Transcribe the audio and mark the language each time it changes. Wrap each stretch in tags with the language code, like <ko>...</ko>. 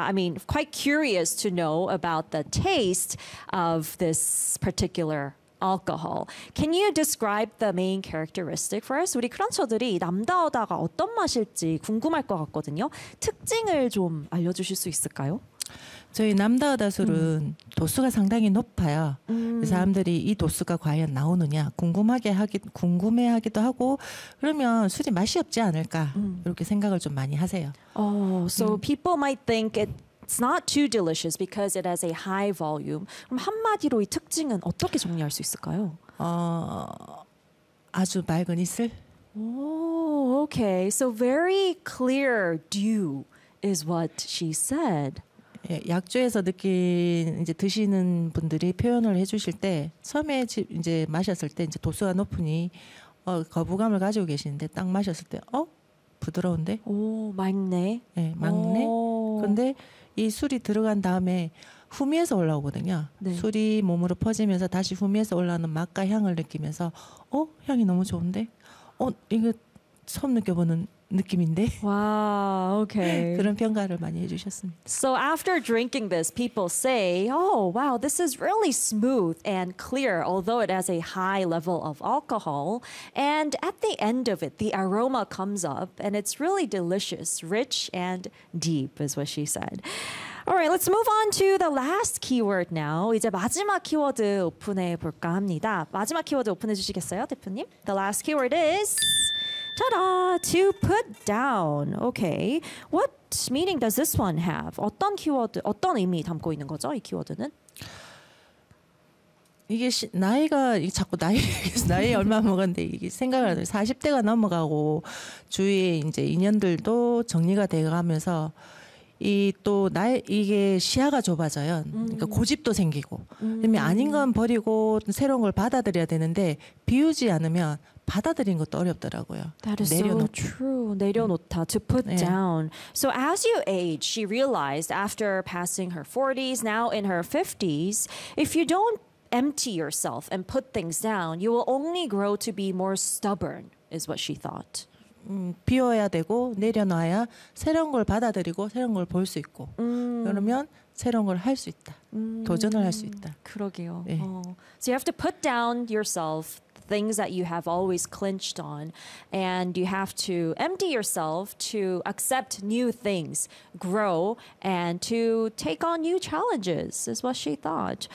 <en>I mean, quite curious to know about the taste of this particular alcohol. Can you describe the main characteristic for us?</en> <ko>우리 크런처들이 남다오다가 어떤 맛일지 궁금할 것 같거든요. 특징을 좀 알려주실 수 있을까요? 저희 남다오다 술은 도수가 상당히 높아요. 사람들이 이 도수가 과연 나오느냐 궁금해하기도 하고 그러면 술이 맛이 없지 않을까 이렇게 생각을 좀 많이 하세요.</ko> <en>Oh, so people might think it. It's not too delicious because it has a high volume.</en> <ko>그럼 한마디로 이 특징은 어떻게 정리할 수 있을까요? 아주 맑은 이슬.</ko> <en>Oh, okay. So very clear dew is what she said.</en> <ko>예, 약주에서 이제 드시는 분들이 표현을 해주실 때 처음에 이제 마셨을 때 이제 도수가 높으니 거부감을 가지고 계시는데 딱 마셨을 때 부드러운데? 오, 맑네. 예, 맑네. 그런데 이 술이 들어간 다음에 후미에서 올라오거든요. 네. 술이 몸으로 퍼지면서 다시 후미에서 올라오는 맛과 향을 느끼면서 향이 너무 좋은데? 이거 처음 느껴보는 느낌인데? 와, 오케이. 그런 평가를 많이 해주셨습니다.</ko> <en>So after drinking this, people say, oh, wow, this is really smooth and clear, although it has a high level of alcohol. And at the end of it, the aroma comes up, and it's really delicious, rich and deep, is what she said. All right, let's move on to the last keyword now.</en> <ko>이제 마지막 키워드 오픈해 볼까 합니다. 마지막 키워드 오픈해 주시겠어요, 대표님?</ko> <en>The last keyword is... Ta-da! To put down. Okay. What meaning does this one have?</en> <ko>어떤 키워드, 어떤 의미 담고 있는 거죠? 이 키워드는? 이게 이게 자꾸 나이 얼마 먹었는데 이게 생각을 하죠. 40대가 넘어가고 주위에 이제 인연들도 정리가 돼가면서 이 또 나이 이게 시야가 좁아져요. 그러니까 고집도 생기고 이미 아닌 건 버리고 새로운 걸 받아들여야 되는데 비우지 않으면. 받아들인 것도 어렵더라고요.</ko> <en>That is so true.</en> <ko>내려놓다,</ko> <en>to put down. So as you age, she realized after passing her 40s, now in her 50s, if you don't empty yourself and put things down, you will only grow to be more stubborn, is what she thought.</en> <ko>비워야 되고 내려놔야 새로운 걸 받아들이고 새로운 걸 볼 수 있고 그러면 새로운 걸 할 수 있다. 도전을 할 수 있다. 그러게요. 네.</ko> <en>So you have to put down yourself things that you have always clinched on and you have to empty yourself to accept new things, grow, and to take on new challenges is what she thought.</en>